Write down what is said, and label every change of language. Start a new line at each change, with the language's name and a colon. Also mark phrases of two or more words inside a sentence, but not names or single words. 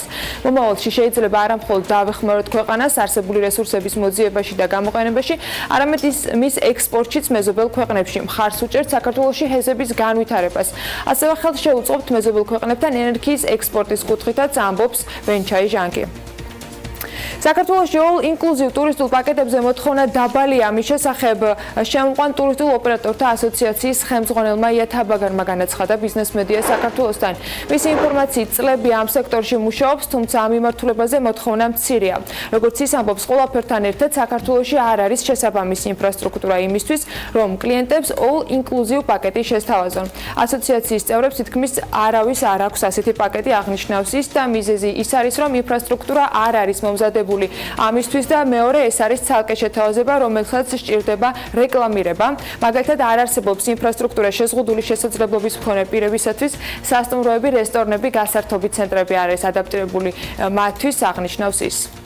Georgian: მომავალში შეიძლება არა მხოლოდ დავეხმაროთ ქვეყანას არსებული რესურსების მოძიებაში და გამოყენებაში, არამედ მის ექსპორტშიც მეზობელ ქვეყნებში მხარს უჭერთ საქართველოში ჰესების განვითარებას. ასევე ხელს შეუწყობთ მეზობელ ქვეყნებთან ენერგიის ექსპორტის კუთხითაც ამბობს ვენჩაი ჟანგი. საქართველოში
English: all inclusive
Georgian: ტურისტულ პაკეტებზე მოთხოვნა დაბალია. ამის შესახებ შემოყვან ტურისტულ ოპერატორთა ასოციაციის ხელმძღვანელმა იათაბაგარმა განაცხადა ბიზნეს მედია საქართველოსთან. მისი ინფორმაციით წლები ამ სექტორში მუშაობს, თუმცა ამ მიმართულებაზე მოთხოვნა მცირეა. როგორც ის ამბობს, ყველაფერთან ერთად საქართველოში არ არის შესაბამისი ინფრასტრუქტურა იმისთვის, რომ კლიენტებს
English: all inclusive
Georgian: პაკეტი შესთავაზონ. ასოციაციის წევრებს თითქმის არავის არ აქვს ასეთი პაკეტი, აღნიშნავს ის და მიზეზი ის არის, რომ ინფრასტრუქტურა არ არის მომზადებული ამისთვის და მეორე ეს არის ცალკე შეთავაზება, რომელსაც სჭირდება რეკლამირება. მაგალითად, არ არსებობს ინფრასტრუქტურა შეზღუდული შესაძლებლობის მქონე პირებისათვის, სასტუმროები, რესტორნები, გასართობი ცენტრები არ არის ადაპტირებული მათთვის, აღნიშნავს ის.